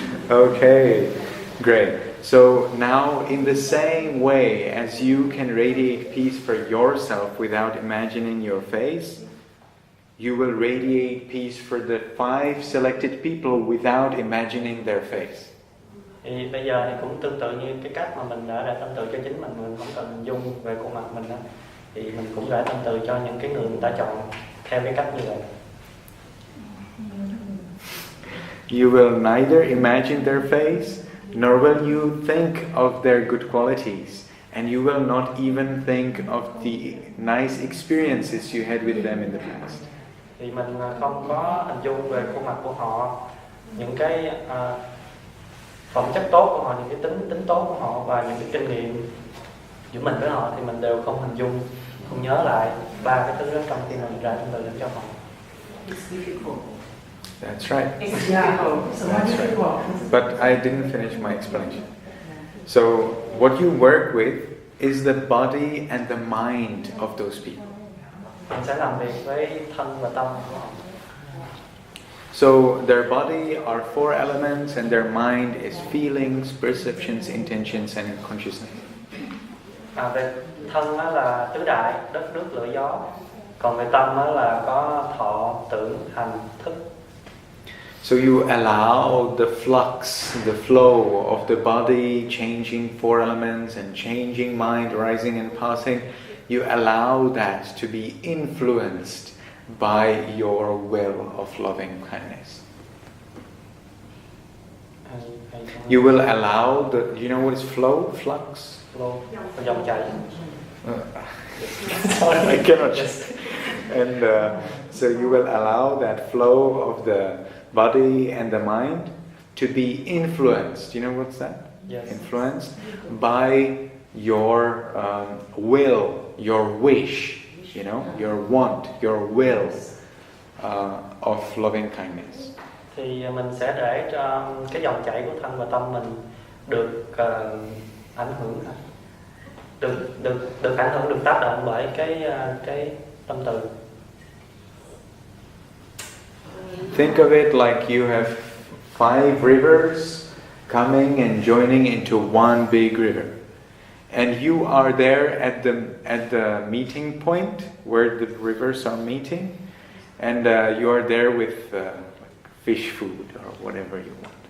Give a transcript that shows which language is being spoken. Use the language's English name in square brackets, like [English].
[English] Okay, great. So now in the same way as you can radiate peace for yourself without imagining your face, you will radiate peace for the 5 selected people without imagining their face. [Vietnamese] Thì bây giờ thì cũng tương tự như cái cách mà mình đã rải tâm từ cho chính mình không cần hình dung về khuôn mặt mình đó, thì mình cũng rải tâm từ cho những cái người ta chọn theo cái cách như vậy. [English] You will neither imagine their face, nor will you think of their good qualities, and you will not even think of the nice experiences you had with them in the past. [Vietnamese] Thì mình không có hình dung về khuôn mặt của họ, những cái phẩm chất tốt của họ, những cái tính tốt của họ và những cái kinh nghiệm giữa mình với họ thì mình đều không hình dung, không nhớ lại 3 cái thứ đó trong khi mình rải tâm từ cho họ. [English] That's right. It's difficult. That's right. But I didn't finish my explanation. So what you work with is the body and the mind of those people. [Vietnamese] Mình sẽ làm việc với thân và tâm của họ. [English] So their body are 4 elements and their mind is feelings, perceptions, intentions and consciousness. [Vietnamese] Về thân đó là tứ đại, đất nước lửa gió. Còn về tâm đó là có thọ, tưởng, hành, thức. [English] So you allow the flux, the flow of the body changing 4 elements and changing mind, rising and passing. You allow that to be influenced by your will of loving kindness. You will allow you know what is flow? Flux? [Vietnamese] Flow, dòng chảy. [English] Sorry, I cannot. And so you will allow that flow of the body and the mind to be influenced. You know what's that? Yes. Influenced by your will, your wish, you know, your want, your will of loving kindness. [Vietnamese] Thì mình sẽ để cho cái dòng chảy của thân và tâm mình được ảnh hưởng, được ảnh hưởng, được tác động bởi cái tâm từ. [English] Think of it like you have 5 rivers coming and joining into one big river, and you are there at the meeting point where the rivers are meeting, and you are there with fish food or whatever you want.